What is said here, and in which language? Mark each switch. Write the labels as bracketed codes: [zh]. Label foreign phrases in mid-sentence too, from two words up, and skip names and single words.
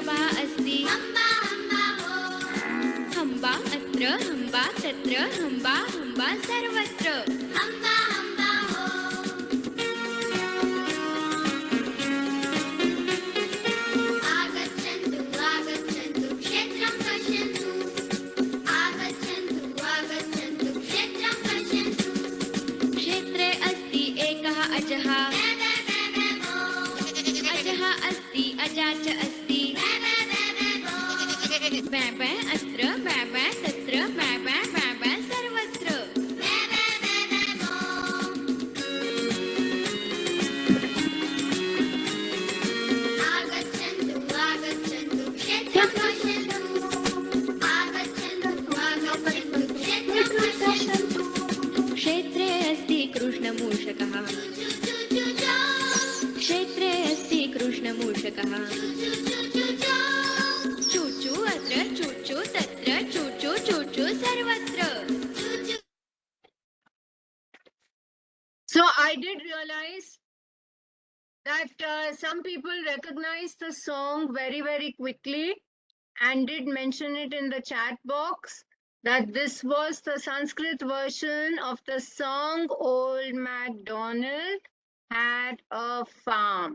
[sa] अस्ति हम्बा अत्र हम्बा तत्र हम्बा हम्बा सर्वत्र आगच्छन्तु आगच्छन्तु क्षेत्रं पश्यन्तु आगच्छन्तु आगच्छन्तु क्षेत्रं पश्यन्तु क्षेत्रे अस्ति एकः अजः अजः अस्ति अजा च अस्ति बै बै अत्र बै बै तत्र बै बै बै बै सर्वत्र आगच्छन्तु आगच्छन्तु क्षेत्रं पश्यन्तु आगच्छन्तु आगच्छन्तु क्षेत्रं पश्यन्तु क्षेत्रे अस्ति कृष्णमूषकः क्षेत्रे अस्ति कृष्णमूषकः चूचू अत्र चूचू तत्र चूचू चूचू सर्वत्र [en] So I did realize that some people recognized the song very, very quickly and did mention it in the chat box that this was the Sanskrit version of the song Old MacDonald Had a Farm.